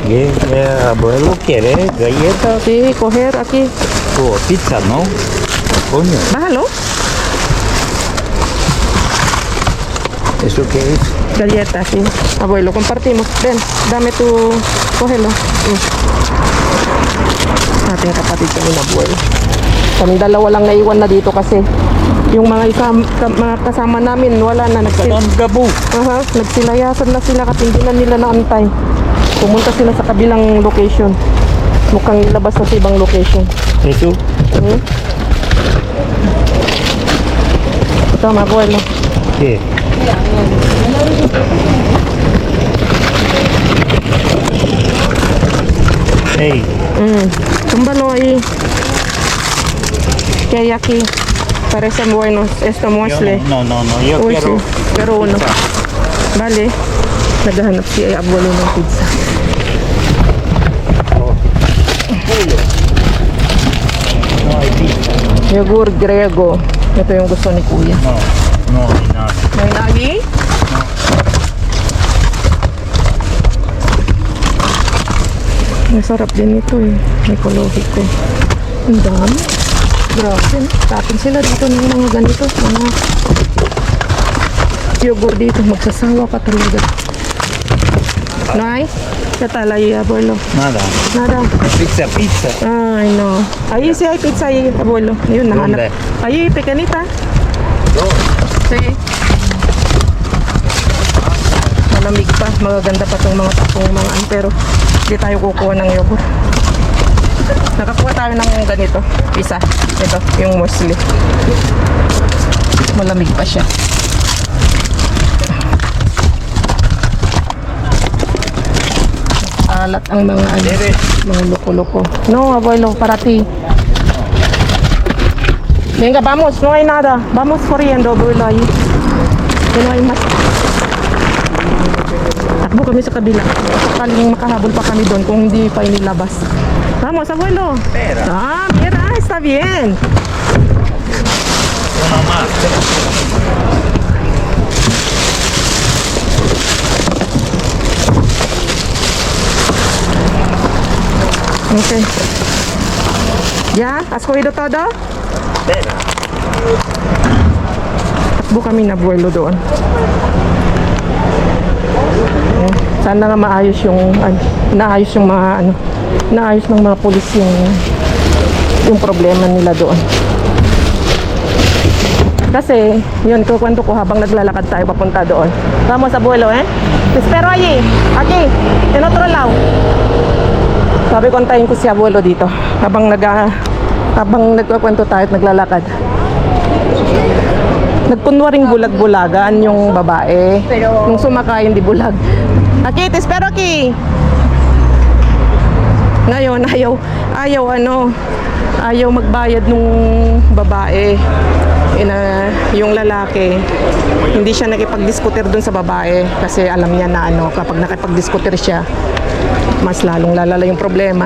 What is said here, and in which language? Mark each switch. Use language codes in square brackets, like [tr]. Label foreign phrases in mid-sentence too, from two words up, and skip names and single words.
[es] Abuelo quiere galletas Sí, coger aquí. o pizza, ¿no? Coño, Bájalo. ¿eso qué es? Galletas, sí. Abuelo, compartimos. Ven, dame tu... Cógelo. [tl] Ating kapatid kami na abuelo. Kami dalawa lang naiwan na dito kasi yung mga kasama namin wala na. Gabu. Aha, nagsilayasan na sila kasi hindi na nila naantay. Pumunta sila sa kabilang location. Mukhang ilabas na sa ibang location. [es] ¿Eso? [tl] Ito, mga abuelo. [es] ¿Qué? Hey, Túmbalo ahí. Que hay aquí. Parecen buenos. Esto yo muesle. no, yo Uy, quiero sí, pero uno. pizza. Vale. [tl] Naghahanap si abuelo ng pizza. [es] No hay pizza. [tl] Yogurt Grego. Ito yung gusto ni kuya. [es] No hay nada. [tl] May lagi? Masarap din ito eh. Ekologiko. Ang dami. Grabe. Tapin sila dito ng mga ganito. Mga yogurt dito. Magsasawa ka talaga. Nay? Katalay, [es] abuelo. Nada. Nada. Pizza. Ay, no. Ahí sí hay pizza ahí, abuelo. [tl] Ayun, nahanap. [es] ¿Dónde? Ahí, pequeñita. Sí. [tl] Malamig pa. Magaganda pa itong mga tapong mga ano. Pero hindi tayo kukuha ng yogurt. Nakakuha tayo ng ganito. Isa. Ito, yung muesli. Malamig pa siya. Alat ang mga ano, mga loko-loko. [es] No, abuelo, para ti. Venga, vamos, no hay nada. Vamos corriendo, abuelo, ahí. No hay más. [tl] Takbo kami sa kabila. Sakaling makahabol pa kami doon kung hindi pa inilabas. [es] Vamos, abuelo. Espera. Ah, mira, está bien. Una más. Okay. Ya, has cogido todo? Espera. [tl] Takbo kami na abuelo doon. Sana nga maayos yung naayos yung mga naayos ng mga pulis yung problema nila doon. Kasi, yun, kukwento ko habang naglalakad tayo papunta doon. [es] Vamos, abuelo, eh? Te espero allí, aquí, en otro lado. [tl] Sabi ko, antayin ko si abuelo dito habang nagkukwento tayo at naglalakad. Nagkunwaring bulag-bulagan yung babae. Nung sumakay, hindi bulag. [es] Aki, te espero aquí. [tl] Ngayon, ayaw magbayad nung babae. Yung lalaki, hindi siya nakipag-diskutir dun sa babae kasi alam niya na kapag nakipag-diskutir siya, mas lalong lalala yung problema.